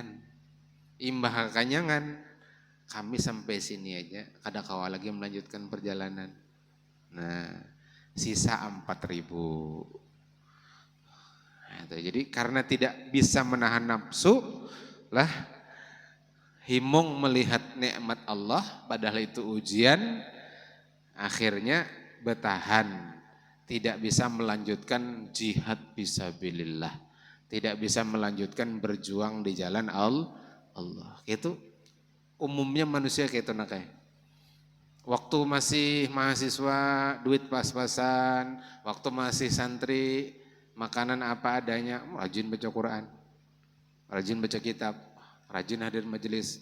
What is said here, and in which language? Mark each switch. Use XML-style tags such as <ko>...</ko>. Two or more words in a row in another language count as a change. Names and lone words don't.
<bjn>Imbah kekanyangan, kami sampai sini aja, kada kawa lagi melanjutkan perjalanan.</bjn> <id>Nah, sisa 4.000. Nah, jadi karena tidak bisa menahan nafsu lah, himung melihat nikmat Allah, padahal itu ujian, akhirnya bertahan, tidak bisa melanjutkan jihad fisabilillah, tidak bisa melanjutkan berjuang di jalan Allah. Itu umumnya manusia kayak itu nakai. Waktu masih mahasiswa duit pas-pasan, waktu masih santri makanan apa adanya, rajin baca Quran, rajin baca kitab, rajin hadir majelis.</id>